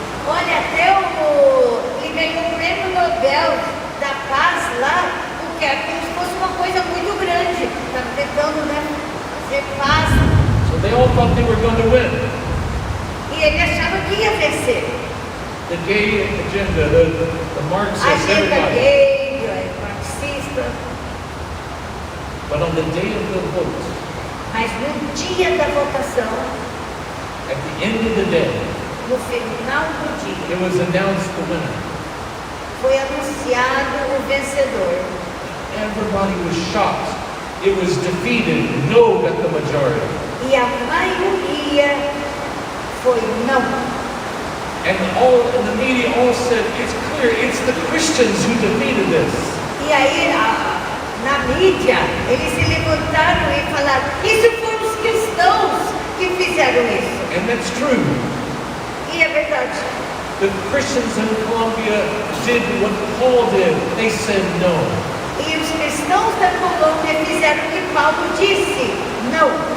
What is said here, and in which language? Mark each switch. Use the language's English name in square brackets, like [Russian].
[Portuguese] Olha, até ele ganhou o prêmio Nobel da Paz lá, porque era como se fosse uma coisa muito grande. Estava tentando, né, fazer paz. [English] So they all thought they were going to win. [Portuguese] E ele achava que ia vencer. [English] The gay agenda, the Marxist, [Portuguese] Agenda [English] everybody. [Portuguese] gay, marxista. [English] But on the day of the vote, [Portuguese] Mas no dia da votação, [English] at the end of the day, [Portuguese] no final do dia, [English] it was announced the winner. [Portuguese] foi anunciado o vencedor. [English] Everybody was shocked. It was defeated. No got the majority. [Portuguese] E a maioria foi não. [English] And the media all said, it's clear, it's the Christians who defeated this. [Portuguese] E aí, na mídia, eles se levantaram e falaram, isso foram os cristãos que fizeram isso. [English] And that's true. [Portuguese] E é verdade. [English] The Christians in Colombia did what Paul did. They said no. [Portuguese] E os cristãos da Colômbia fizeram o que Paulo disse, não.